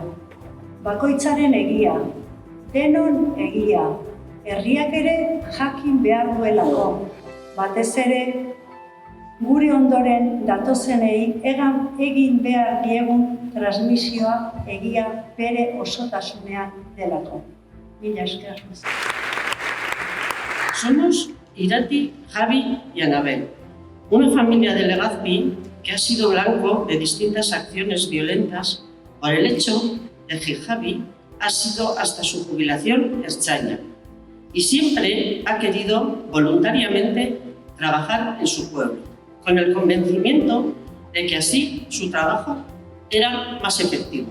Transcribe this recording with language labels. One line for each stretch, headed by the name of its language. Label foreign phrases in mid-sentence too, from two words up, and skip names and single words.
Basque: Bakoitzaren egia, denon egia, herriak ere jakin behar duelako. Batez ere, gure ondoren datozenei egin behar diegun transmisioa egia bere osotasunean delako. Mila esker.
Spanish: Somos Irati, Javi y Anabel, una familia de Legazpi que ha sido blanco de distintas acciones violentas por el hecho de que Javi ha sido hasta su jubilación ertzaina y siempre ha querido voluntariamente trabajar en su pueblo, con el convencimiento de que así su trabajo era más efectivo.